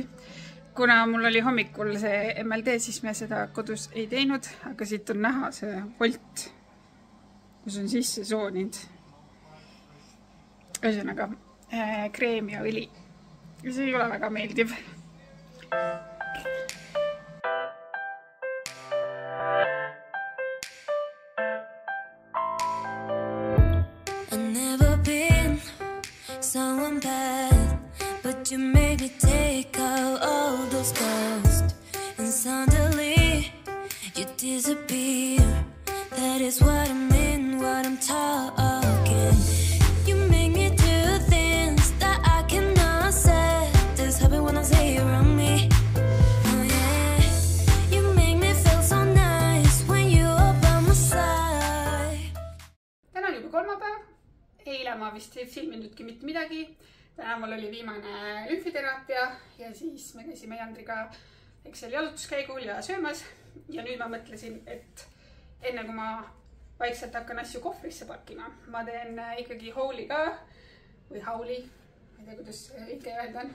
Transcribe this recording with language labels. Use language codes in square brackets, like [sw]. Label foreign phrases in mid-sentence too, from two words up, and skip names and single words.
[et] Kuna mul oli hommikul see MLD, siis me seda kodus ei teinud, aga siit on näha see volt, kus on sisse sooninud. Ühesõnaga, kreem ja õli. Ja see ei ole väga meeldiv. [en] Someone bad, but you made me take out all those ghosts, and suddenly you disappear. That is what I mean, what I'm talking. You make me do things that I cannot say. This happens when I say you're around me. Oh yeah, you make me feel so nice when you are by my side. [et] Täna on juba kolmapäev. Eile ma vist ei filminudki mitte midagi. Täna mul oli viimane lümfiteraapia ja siis me käisime Jandriga Excel jalutuskäigul ja söömas. Ja nüüd ma mõtlesin, et enne kui ma vaikselt hakkan asju kohvrisse pakkima, ma teen ikkagi houli ka või hauli, ma ei tea, kuidas ikka öelda on.